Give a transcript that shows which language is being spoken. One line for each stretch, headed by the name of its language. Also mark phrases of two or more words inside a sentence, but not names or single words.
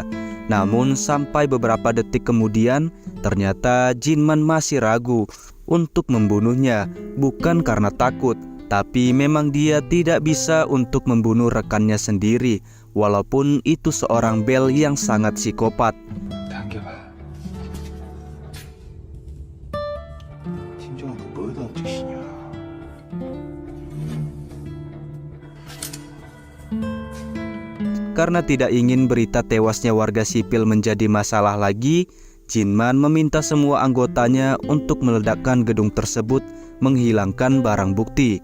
Indonesian: Namun sampai beberapa detik kemudian, ternyata Jinman masih ragu untuk membunuhnya, bukan karena takut, tapi memang dia tidak bisa untuk membunuh rekannya sendiri, walaupun itu seorang Bel yang sangat psikopat.
Korean: 당겨봐. 팀장한테 뭐 해달라는 뜻이냐?
Indonesian: Karena tidak ingin berita tewasnya warga sipil menjadi masalah lagi, Jinman meminta semua anggotanya untuk meledakkan gedung tersebut, menghilangkan barang bukti.